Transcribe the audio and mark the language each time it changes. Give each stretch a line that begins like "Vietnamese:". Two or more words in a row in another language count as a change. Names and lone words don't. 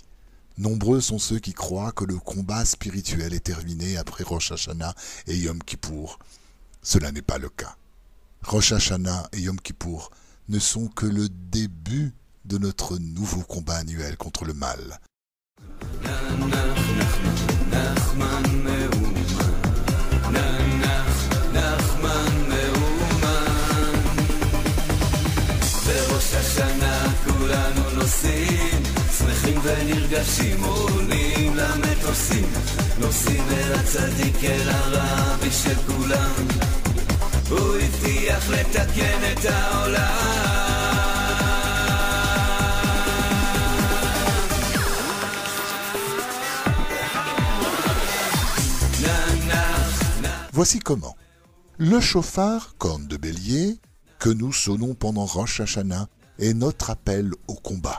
French: Nombreux sont ceux qui croient que le combat spirituel est terminé après Rosh Hashanah et Yom Kippour. Cela n'est pas le cas. Rosh Hashanah et Yom Kippour ne sont que le début de notre nouveau combat annuel contre le mal.
Hebrew: שמחים ונרגשים עולים למטוסים נוסעים אל הצדיק אל הרבי של כולם הוא הבטיח לתקן את העולם
French: Voici comment. Le chauffard, corne de bélier, que nous sonnons pendant Rosh Hashanah est notre appel au combat.